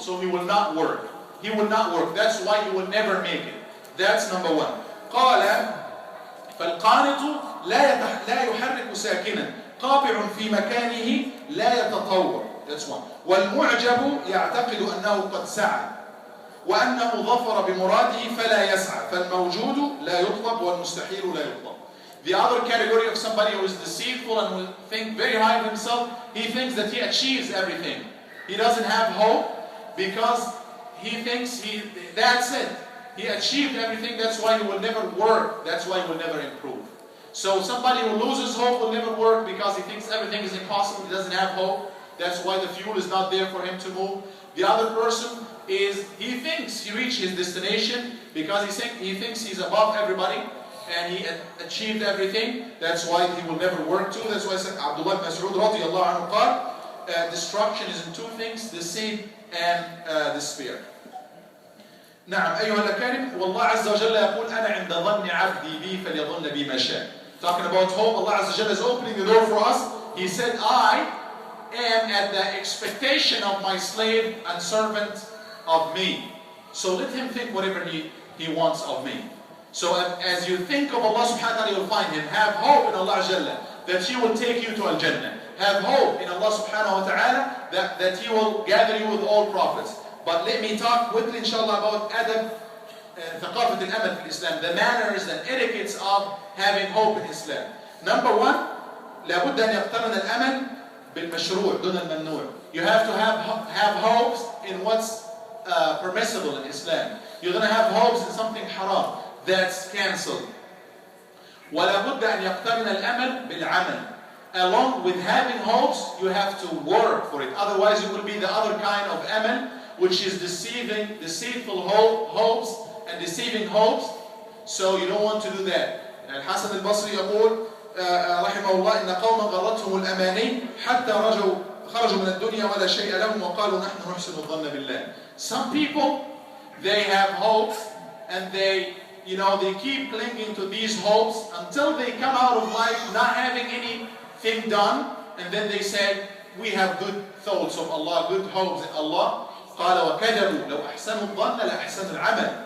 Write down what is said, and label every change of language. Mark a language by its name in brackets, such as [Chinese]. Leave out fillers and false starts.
[English] So he will not work. He will not work. That's why he will never make it. That's number one. [Arabic] قال فالقانط لا يحرك ساكنا قابع في مكانه لا يتطور. That's one. والمعجب يعتقد أنه قد سعى. وأنه ظفر بمراده فلا يسعى فالموجود لا يطلب والمستحيل لا يطلب. [English] The other category of somebody who is deceitful and will think very high of himself, he thinks that he achieves everything. He doesn't have hope because he thinks that's it. He achieved everything, that's why he will never work, that's why he will never improve. So somebody who loses hope will never work because he thinks everything is impossible, he doesn't have hope. That's why the fuel is not there for him to move. The other person is, he thinks he reached his destination because he thinks he's above everybody and he achieved everything. That's why he will never work too. That's why Abdullah ibn Mas'ud radiyallahu anhu qala, destruction is in two things, deceit and despair. [Arabic] نعم أيها الأكارم والله عز وجل يقول أنا عند ظن عبدي بي فليظن بي ما شاء. [English] Talking about hope, Allah Azza wa Jalla is opening the door for us. He said, I am at the expectation of my slave and servant of me. So let him think whatever he wants of me. So as you think of Allah subhanahu wa ta'ala, you'll find him. Have hope in Allah Azza wa Jalla that he will take you to Al-Jannah. Have hope in Allah subhanahu wa ta'ala that he will gather you with all prophets. But let me talk quickly inshallah about adab, ثقافة الأمل في Islam, the manners and etiquettes of having hope in Islam. [Arabic] Number one, لابد أن يقترن الأمل بالمشروع دون الممنوع. [English] You have to have hopes in what's permissible in Islam. You're going to have hopes in something haram that's cancelled. [Arabic] ولابد أن يقترن الأمل بالعمل. [English] Along with having hopes, you have to work for it. Otherwise, you will be the other kind of amal, which is deceitful hopes and deceiving hopes. So you don't want to do that. [Arabic] الحسن البصري يقول رحمه الله إن قوما غرتهم الأماني حتى خرجوا من الدنيا ولا شيء لهم وقالوا نحن نحسن الظن بالله. [English] Some people, they have hopes and they keep clinging to these hopes until they come out of life not having anything done, and then they say we have good thoughts of Allah, good hopes in Allah. [Arabic] قال وكذبوا لو أحسنوا الظن لأحسنوا العمل.